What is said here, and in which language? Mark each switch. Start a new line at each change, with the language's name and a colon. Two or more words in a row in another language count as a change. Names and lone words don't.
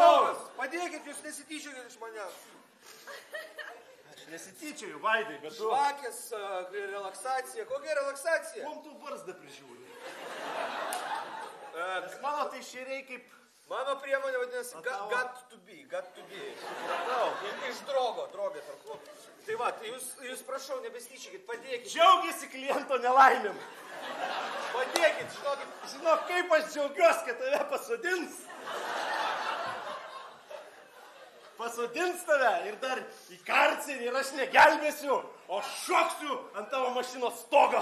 Lithuanian: draugas. Padėkit, jūs nesityčiojat iš manęs. Aš nesityčioju, Vaidai, bet tu... Žvakės, relaksacija. Kokia relaksacija? Kuom tu barzdą prižiūri? Nes mano tai šeriai kaip... Mano priemonė vadinasi tavo?
English: got to be.
Lithuanian: Supratau. Iš drogė tarpu. Tai va, jūs prašau, nebesityčiokit, padėkit. Džiaugiasi kliento nelaimėm. Padėkit, žinokit. Žinok, kaip aš džiaugiuosi, kad tave pasodins. Pasodins tave ir dar į karcerį ir aš negelbėsiu, o šoksiu ant tavo mašinos stogo.